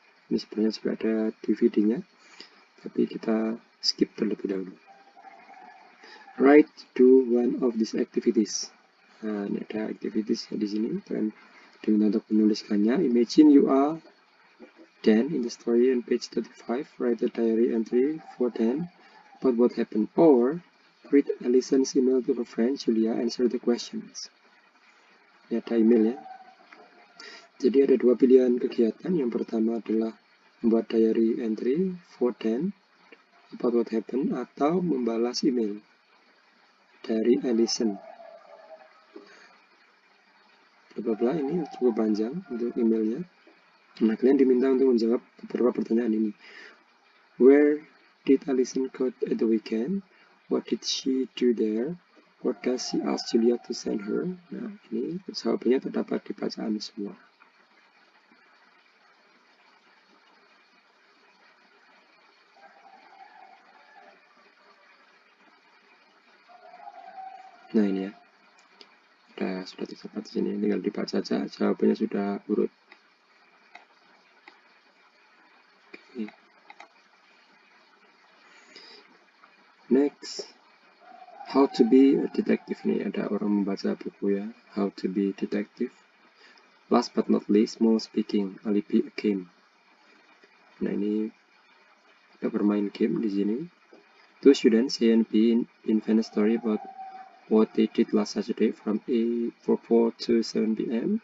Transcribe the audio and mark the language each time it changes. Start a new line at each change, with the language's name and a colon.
Indonesian: Ini sebenarnya sudah ada DVD-nya, tapi kita skip terlebih dahulu.
English: Write do one of these activities.
Indonesian: Nah, ini ada activities di sini. Kalian diminta untuk menuliskannya.
English: Imagine you are Dan in the story on page 35. Write a diary entry for Dan about what happened. Or read Allison's email to her friend Julia. Answer the questions.
Indonesian: Ini ada email ya. Jadi ada dua pilihan kegiatan. Yang pertama adalah membuat
English: diary entry for Dan about what happened
Indonesian: atau membalas email dari Allison. Bla ini cukup panjang untuk emailnya. Nah, kalian diminta untuk menjawab beberapa pertanyaan ini.
English: Where did Allison go at the weekend? What did she do there? What does she ask Julia to send her?
Indonesian: Nah, ini jawabannya terdapat di bacaan semua. Nah, ini ya. Sudah terdapat di sini, tinggal dibaca saja. Jawabannya sudah urut.
English: Okay. Next, how to be a detective.
Indonesian: Ini ada orang membaca buku ya.
English: How to be detective. Last but not least, more speaking. Alibi a game.
Indonesian: Nah, ini kita bermain game di sini.
English: Two students A and B invent a story about what they did last Saturday from 4 to 7 p.m.